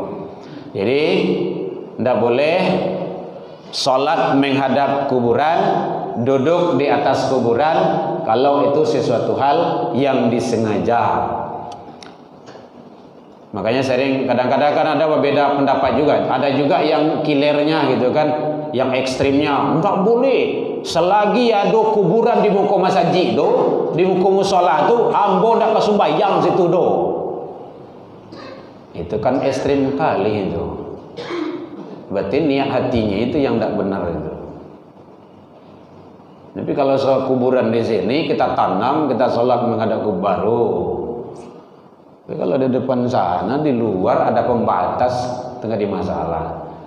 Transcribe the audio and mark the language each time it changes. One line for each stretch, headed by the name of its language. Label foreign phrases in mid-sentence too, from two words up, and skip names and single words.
Indonesian: Jadi tidak boleh sholat menghadap kuburan, duduk di atas kuburan kalau itu sesuatu hal yang disengaja. Makanya sering kadang-kadang kan ada berbeda pendapat juga. Ada juga yang killernya gitu kan, yang ekstrimnya enggak boleh selagi ada kuburan
Minangkabau: di muka masjid do, di muka musola tu ambo ndak kesumbayang situ do.
Indonesian: Itu kan ekstrim kali itu. Berarti niat hatinya itu yang tidak benar itu. Tapi kalau soal kuburan di sini kita tanam, kita sholat menghadap kubur baru. Tapi kalau di depan sana, di luar ada pembatas, tengah di masalah.